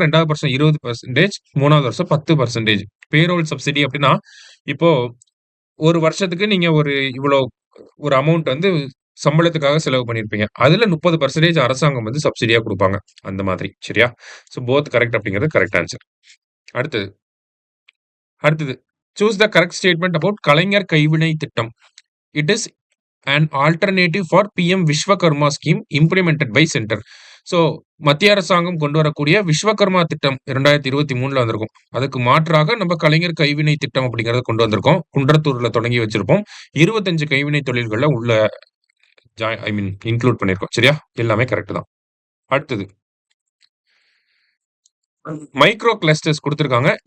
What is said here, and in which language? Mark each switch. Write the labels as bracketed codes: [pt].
[ta] 2வது வருஷம் 20%, 3வது வருஷம் 10%. பேரோல் சப்சிடி அப்படின்னா இப்போ ஒரு வருஷத்துக்கு நீங்க ஒரு அமௌண்ட் வந்து சம்பளத்துக்காக செலவு பண்ணியிருப்பீங்க. அதுல 30% அரசாங்கம் வந்து சப்சிடியா கொடுப்பாங்க. அந்த மாதிரி. சரியா? [en] so both correct [ta] அப்படிங்கிறது [en] Correct answer. [ta] அடுத்தது அடுத்தது [en] Choose the correct statement about கலைஞர் கைவினை திட்டம். It is an alternative for PM Vishwakarma scheme implemented by centre. [ta] So மத்திய அரசாங்கம் கொண்டு வரக்கூடிய விஸ்வகர்மா திட்டம் 2023ல வந்திருக்கும். அதுக்கு மாற்றாக நம்ம கலைஞர் கைவினை திட்டம் அப்படிங்கறத கொண்டு வந்திருக்கோம். குன்றத்தூர்ல தொடங்கி வச்சிருப்போம். 25 கைவினை தொழில்கள்ல உள்ள இன்க்ளூட் பண்ணிருக்கோம். சரியா? எல்லாமே கரெக்ட் தான். அடுத்தது மைக்ரோ கிளஸ்டர்ஸ் கொடுத்திருக்காங்க.